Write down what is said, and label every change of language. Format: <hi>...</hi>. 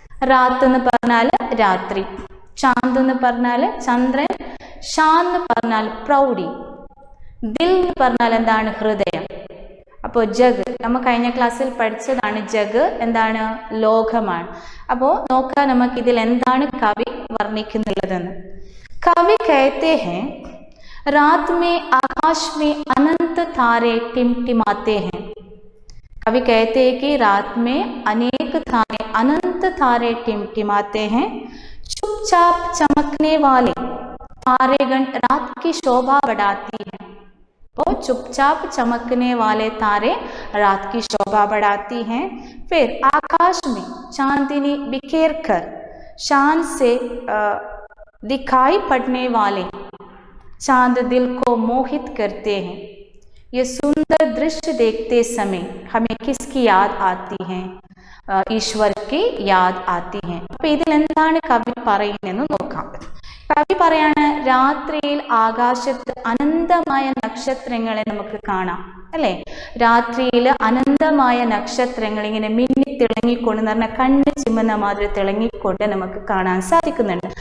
<ml>റാത്ത് എന്ന് പറഞ്ഞാൽ രാത്രി. ചാന്ദ് എന്ന് പറഞ്ഞാൽ ചന്ദ്രൻ. ഷാൻ എന്ന് പറഞ്ഞാൽ പ്രൗഢി. ദിൽ എന്ന് പറഞ്ഞാൽ എന്താണ്? ഹൃദയം. അപ്പോൾ ജഗ് നമ്മൾ കഴിഞ്ഞ ക്ലാസ്സിൽ പഠിച്ചതാണ്. ജഗ് എന്താണ്? ലോകമാണ്. അപ്പോൾ നോക്കാം നമുക്ക് ഇതിൽ എന്താണ് കവി വർണ്ണിക്കുന്നുള്ളതെന്ന്.</ml> <hi>കവി कहते हैं रात में आकाश में अनंत तारे टिमटिमाते हैं. कवि कहते हैं कि रात में अनेक तारे अनंत तारे टिमटिमाते हैं. चुपचाप चमकने वाले तारेगण रात की शोभा बढ़ाती है. तो चुपचाप चमकने वाले तारे रात की शोभा बढ़ाती हैं. फिर आकाश में चांदनी बिखेर कर शान से दिखाई पड़ने वाले चांद दिल को मोहित करते हैं. ये सुंदर दृश्य देखते समय हमें किसकी याद आती है? ഈശ്വർ की याद आती है.</hi> <ml>അപ്പൊ ഇതിൽ എന്താണ് കവി പറയുന്നതെന്ന് നോക്കാം. കവി പറയാണ് രാത്രിയിൽ ആകാശത്ത് അനന്തമായ നക്ഷത്രങ്ങളെ നമുക്ക് കാണാം അല്ലെ. രാത്രിയിൽ അനന്തമായ നക്ഷത്രങ്ങൾ ഇങ്ങനെ മിന്നി തിളങ്ങിക്കൊണ്ട് എന്ന് പറഞ്ഞാൽ കണ്ണ് ചിമ്മുന്ന മാതിരി തിളങ്ങിക്കൊണ്ട് നമുക്ക് കാണാൻ സാധിക്കുന്നുണ്ട്.</ml>